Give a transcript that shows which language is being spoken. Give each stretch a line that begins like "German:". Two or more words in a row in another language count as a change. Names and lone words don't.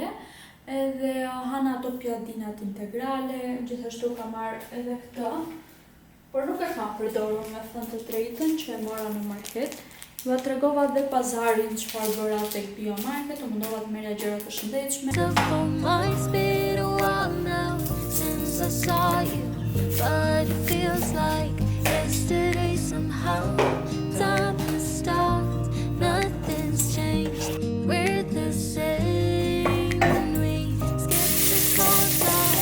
Albanian: Edhe hana ato pjadinat integrale, gjithashtu kam marrë edhe këtë. Por nuk e kam përdorur me thënë të drejtën që e mora në market. Ju tregova dhe pazarin çfarë bëra tek Biomarket, u mundova të merrja gjëra të shëndetshme.
English: It's been a while now since I saw you, but it feels like yesterday somehow. Time has stopped, nothing's changed. We're the same, and we skip the small talk.